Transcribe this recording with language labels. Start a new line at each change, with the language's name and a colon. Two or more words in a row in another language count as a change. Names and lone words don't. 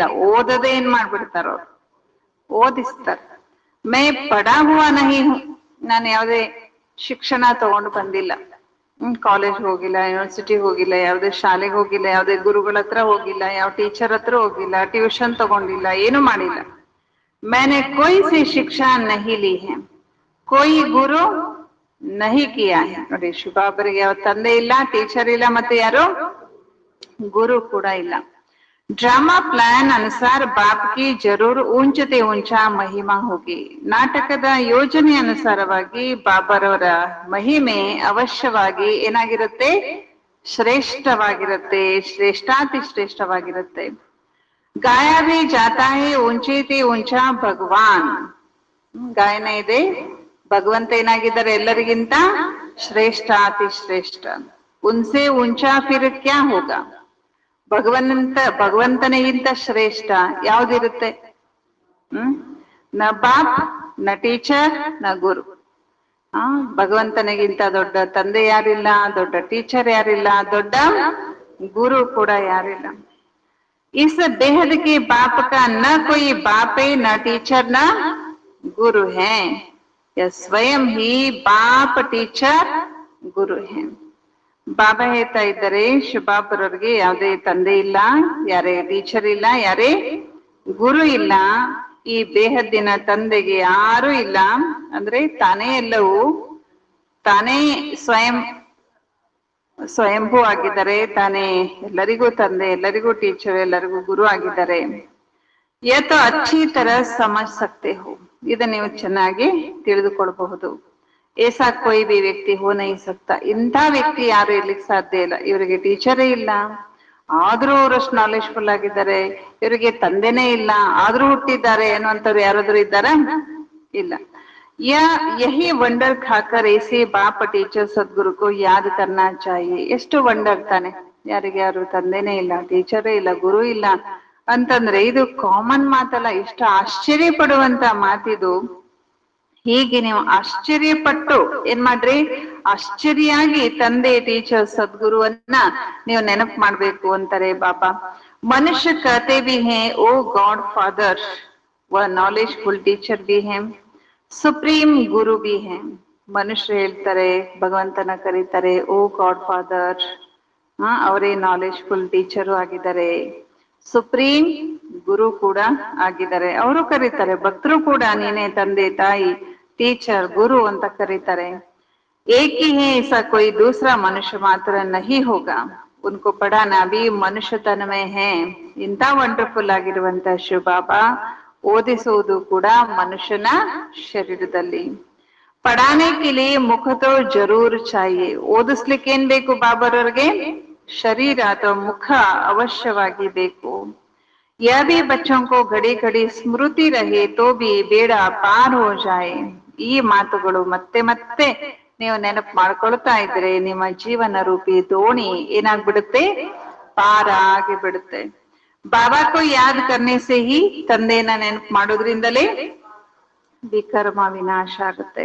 Kannada: ಓದೋದೇ ಏನ್ ಮಾಡ್ಬಿಡ್ತಾರ ಅವ್ರು, ಓದಿಸ್ತಾರೆ.
Hindi: मैं पढ़ा हुआ नहीं हूँ,
Kannada: ನಾನು ಯಾವುದೇ ಶಿಕ್ಷಣ ತಗೊಂಡು ಬಂದಿಲ್ಲ. ಕಾಲೇಜ್ ಹೋಗಿಲ್ಲ, ಯೂನಿವರ್ಸಿಟಿ ಹೋಗಿಲ್ಲ, ಯಾವುದೇ ಶಾಲೆಗೆ ಹೋಗಿಲ್ಲ, ಯಾವುದೇ ಗುರುಗಳ ಹತ್ರ ಹೋಗಿಲ್ಲ, ಯಾವ ಟೀಚರ್ ಹತ್ರ ಹೋಗಿಲ್ಲ, ಟ್ಯೂಷನ್ ತಗೊಂಡಿಲ್ಲ, ಏನು ಮಾಡಿಲ್ಲ.
Hindi: मैंने कोई सी शिक्षा नहीं ली है, कोई गुरु नहीं किया है.
Kannada: ನೋಡಿ, ಶಿವಬಾಬರಿಗೆ ಯಾವ ತಂದೆ ಇಲ್ಲ, ಟೀಚರ್ ಇಲ್ಲ, ಮತ್ತೆ ಯಾರು ಗುರು ಕೂಡ ಇಲ್ಲ.
English: drama plan
Hindi: अनुसार बाप की जरूर ऊंचते ऊंचा महिमा होगी.
Kannada: ನಾಟಕದ ಯೋಜನೆ ಅನುಸಾರವಾಗಿ ಬಾಬರವರ ಮಹಿಮೆ ಅವಶ್ಯವಾಗಿ ಏನಾಗಿರುತ್ತೆ, ಶ್ರೇಷ್ಠವಾಗಿರುತ್ತೆ, ಶ್ರೇಷ್ಠಾತಿ ಶ್ರೇಷ್ಠವಾಗಿರುತ್ತೆ.
Hindi: गाया भी जाता है ऊँचे ते ऊँचा भगवान,
Kannada: ಗಾಯನ ಇದೆ, ಭಗವಂತ ಏನಾಗಿದ್ದಾರೆ ಎಲ್ಲರಿಗಿಂತ ಶ್ರೇಷ್ಠಾತಿ ಶ್ರೇಷ್ಠ.
Hindi: उनसे ऊँचा फिर क्या होगा,
Kannada: ಭಗವಂತನಿಗಿಂತ ಶ್ರೇಷ್ಠ ಯಾವ್ದಿರುತ್ತೆ?
Hindi: न बाप, न टीचर, न गुरु.
Kannada: ಭಗವಂತನಿಗಿಂತ ದೊಡ್ಡ ತಂದೆ ಯಾರಿಲ್ಲ, ದೊಡ್ಡ ಟೀಚರ್ ಯಾರಿಲ್ಲ, ದೊಡ್ಡ ಗುರು ಕೂಡ ಯಾರಿಲ್ಲ.
Hindi: इस बेहद के बाप का न कोई बाप है, न टीचर, न गुरु है. यह स्वयं ही बाप, टीचर, गुरु है.
Kannada: ಬಾಬಾ ಹೇಳ್ತಾ ಇದ್ದಾರೆ, ಶಿವಬಾಬರವ್ರಿಗೆ ಯಾವುದೇ ತಂದೆ ಇಲ್ಲ, ಯಾರೇ ಟೀಚರ್ ಇಲ್ಲ, ಯಾರೇ ಗುರು ಇಲ್ಲ. ಈ ಬೇಹದ್ದಿನ ತಂದೆಗೆ ಯಾರು ಇಲ್ಲ. ಅಂದ್ರೆ ತಾನೇ ಎಲ್ಲವೂ, ತಾನೇ ಸ್ವಯಂಭೂ ಆಗಿದ್ದಾರೆ, ತಾನೇ ಎಲ್ಲರಿಗೂ ತಂದೆ, ಎಲ್ಲರಿಗೂ ಟೀಚರ್, ಎಲ್ಲರಿಗೂ ಗುರು ಆಗಿದ್ದಾರೆ.
Hindi: यह अच्छी तरह समझ सकते हो,
Kannada: ಇದನ್ನ ನೀವು ಚೆನ್ನಾಗಿ ತಿಳಿದುಕೊಳ್ಬಹುದು.
Hindi: ऐसा कोई भी व्यक्ति हो नहीं सकता.
Kannada: ಇಂಥ ವ್ಯಕ್ತಿ ಯಾರು ಇರ್ಲಿಕ್ಕೆ ಸಾಧ್ಯ ಇಲ್ಲ. ಇವರಿಗೆ ಟೀಚರೇ ಇಲ್ಲ, ಆದ್ರೂ ಅವರಷ್ಟು ನಾಲೆಜ್ಫುಲ್ ಆಗಿದ್ದಾರೆ. ಇವರಿಗೆ ತಂದೆನೇ ಇಲ್ಲ, ಆದ್ರೂ ಹುಟ್ಟಿದ್ದಾರೆ ಅನ್ನುವಂಥವ್ರು ಯಾರಾದ್ರೂ ಇದ್ದಾರ?
Hindi: ಇಲ್ಲ. यही वंडर खाकर ऐसे बाप टीचर सद्गुरु को याद करना चाहिए.
Kannada: ಎಷ್ಟು ವಂಡರ್ ತಾನೆ, ಯಾರಿಗೆ ಯಾರು ತಂದೆನೇ ಇಲ್ಲ, ಟೀಚರೇ ಇಲ್ಲ, ಗುರು ಇಲ್ಲ ಅಂತಂದ್ರೆ ಇದು ಕಾಮನ್ ಮಾತಲ್ಲ, ಎಷ್ಟು ಆಶ್ಚರ್ಯ ಪಡುವಂತ ಮಾತಿದು. ಹೀಗೆ ನೀವು ಆಶ್ಚರ್ಯಪಟ್ಟು ಏನ್ ಮಾಡ್ರಿ, ಆಶ್ಚರ್ಯಾಗಿ ತಂದೆ ಟೀಚರ್ ಸದ್ಗುರುವನ್ನ ನೀವು ನೆನಪು ಮಾಡ್ಬೇಕು ಅಂತಾರೆ ಬಾಬಾ.
Hindi: ಮನುಷ್ಯ कहते भी हैं
English: O God Father,
Hindi: वह
English: knowledgeful teacher
Hindi: भी है, सुप्रीम गुरु भी है.
Kannada: ಮನುಷ್ಯರು ಹೇಳ್ತಾರೆ, ಭಗವಂತನ ಕರೀತಾರೆ
English: O God Father,
Kannada: ಅವರೇ
English: knowledgeful teacher
Kannada: ಆಗಿದ್ದಾರೆ, ಸುಪ್ರೀಂ ಗುರು ಕೂಡ ಆಗಿದ್ದಾರೆ. ಅವರು ಕರೀತಾರೆ, ಭಕ್ತರು ಕೂಡ ನೀನೇ ತಂದೆ ತಾಯಿ टीचर गुरु ಅಂತ ಕರೀತಾರೆ.
Hindi: एक ही है, ऐसा कोई दूसरा मनुष्य मात्र नहीं होगा, उनको पढ़ाना भी मनुष्य तन में है.
Kannada: ಇಂತ ವಂಡರ್ಫುಲ್ ಆಗಿರುವಂತ ಶಿವ ಬಾಬಾ ಓದಿಸುವುದು ಕೂಡ ಮನುಷ್ಯನ ಶರೀರದಲ್ಲಿ.
Hindi: पढ़ाने के लिए मुख तो जरूर चाहिए,
Kannada: ಓದಿಸ್ಲಿಕ್ಕೆ ಏನ್ ಬೇಕು ಬಾಬರವ್ರಿಗೆ, ಶರೀರ ಅಥವಾ ಮುಖ ಅವಶ್ಯವಾಗಿ ಬೇಕು.
Hindi: यह भी बच्चों को घड़ी घड़ी स्मृति रहे तो भी बेड़ा पार हो जाए.
Kannada: ಈ ಮಾತುಗಳು ಮತ್ತೆ ಮತ್ತೆ ನೀವು ನೆನಪು ಮಾಡ್ಕೊಳ್ತಾ ಇದ್ರೆ ನಿಮ್ಮ ಜೀವನ ರೂಪಿ ದೋಣಿ ಏನಾಗ್ಬಿಡುತ್ತೆ, ಪಾರ ಆಗಿ ಬಿಡುತ್ತೆ.
Hindi: बाबा को याद करने से ही,
Kannada: ತಂದೆನ ನೆನಪು ಮಾಡೋದ್ರಿಂದಲೇ ವಿಕರ್ಮ ವಿನಾಶ ಆಗುತ್ತೆ.